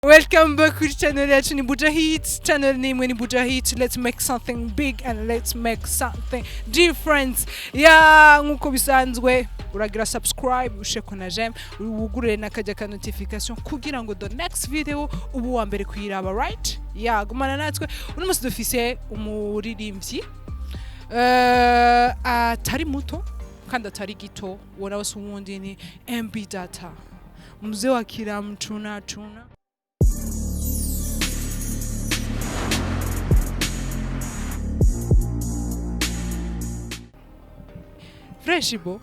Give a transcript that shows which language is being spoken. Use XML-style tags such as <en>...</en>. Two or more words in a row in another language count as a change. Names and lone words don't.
<en>Welcome back to the channel</en> <rn>yacu ni</rn> <en>Buja Hits. Channel name ni Buja Hits. Let's make something big and let's make something different.</en> <rn>Nkuko bisanzwe uragira subscribe usheko na j'aime ugurire nakajya ka notification kugira ngo</rn> <en>the next video</en> <rn>ubu wa mbere kuyiraba, right? Gumana natwe uno musi dufise umuririmbyi atari muto kandi atari gito, wona wose uwundi ni MB Data, mzee wa Kiramutuna. Fresh bo?</rn>